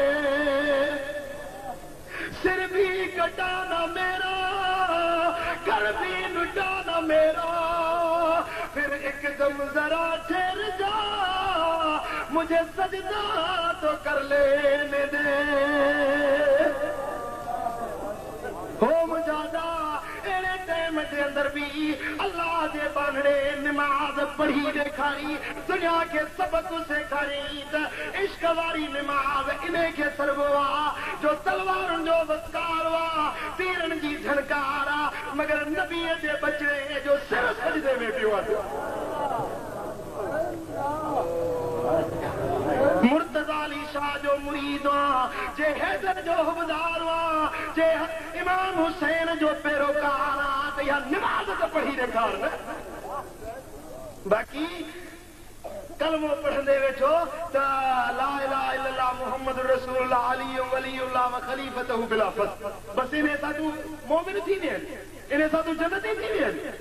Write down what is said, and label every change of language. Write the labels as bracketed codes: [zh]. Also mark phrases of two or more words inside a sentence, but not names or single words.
[hi] सिर भी कटाना मेरा कर भी लुटाना मेरा फिर एकदम जरा ठहर जा मुझे सजदा तो कर लेने दे [sd] हो मुजादा एड़े टाइम के अंदर भी अल्लाह के बांधड़े नमाज पढ़ी ॾेखारी दुनिया के सबक सेखारी त इश्क वारी नमाज इन्हे के सरबो आहे जो तलवारुनि जो वस्कार आहे तीरनि जी झनकार आहे मगर नबीअ जे बचड़े जो सिर सजदे में पियो आहे मुर्तज़ा अली शाह जो मुरीद जे हैदर जो हुबदार जे इमाम हुसैन जो पैरोकार त या नमाज त पढ़ी ॾेखार न बाक़ी कलमो पढ़ंदे वेठो त [ar] لا إله إلا الله محمد رسول الله علي ولي الله وخليفته بلا فصل [sd] बस इन्हे सां तूं मोमिन थी वें इन्हे सां तूं जन्नती थी वें